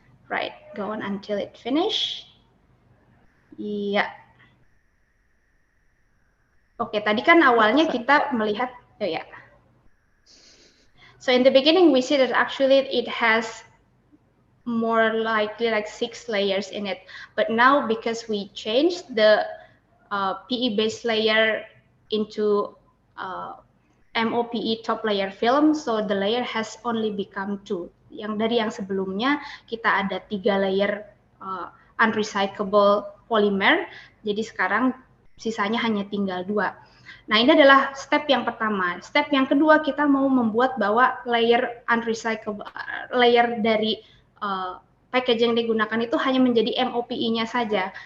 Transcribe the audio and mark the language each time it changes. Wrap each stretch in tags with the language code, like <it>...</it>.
<en>Right, go on until it finish.</en> <id>Iya. Oke, tadi kan awalnya kita melihat, oh ya.</id> <en>So in the beginning we see that actually it has more likely like 6 layers in it, but now because we changed the PE base layer into MOPE top layer film, so the layer has only become 2.</en> <id>yang dari yang sebelumnya kita ada 3 layer unrecyclable polymer, jadi sekarang sisanya hanya tinggal 2. Nah, ini adalah step yang pertama. Step yang kedua, kita mau membuat bahwa layer unrecyclable, layer dari packaging yang digunakan itu hanya menjadi MOPE-nya saja.</id>